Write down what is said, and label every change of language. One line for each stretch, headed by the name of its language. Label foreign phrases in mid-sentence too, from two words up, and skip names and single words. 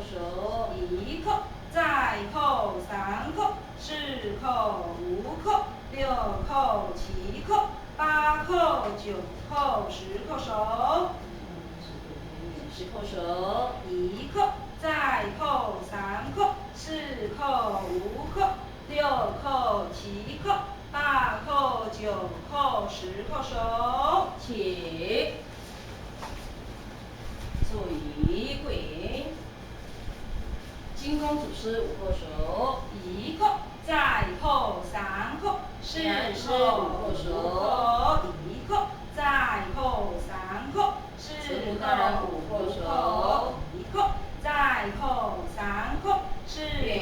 Chinese: 手，1叩，再叩3叩、4叩、5叩、6叩、7叩、8叩、9叩、10叩手。10叩手，1叩，再叩3叩、4叩、5叩、6叩、7叩、8叩、9叩、10叩手起。坐椅跪。金刚祖师5叩手，1叩，再叩3叩、4叩、5叩，1叩，再叩3叩、4叩、5叩，1叩，再叩3叩、4